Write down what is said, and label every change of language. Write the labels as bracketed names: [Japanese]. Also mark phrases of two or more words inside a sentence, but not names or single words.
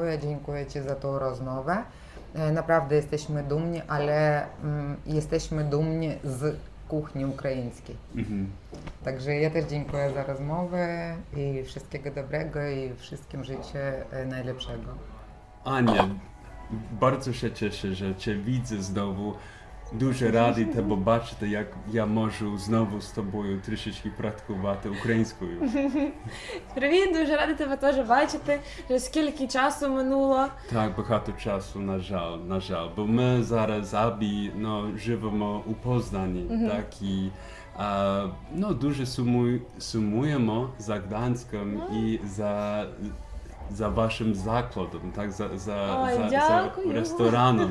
[Polish] Dziękuję Ci za tą rozmowę. Naprawdę jesteśmy dumni, ale jesteśmy dumni z kuchni ukraińskiej. Także ja też dziękuję za rozmowę i wszystkiego dobrego i wszystkim życzę najlepszego. Ania, bardzo się cieszę, że Cię widzę znowu. [Ukrainian] Дуже радий тебе бачити, як я можу знову з тобою трішечки практикувати українською. Привіт, дуже рада тебе теж бачити. Вже скільки часу минуло. Так, багато часу, на жаль. Бо ми зараз Абі живемо у Познані, так, і дуже сумуємо за Гданськом і за вашим закладом, так, за рестораном.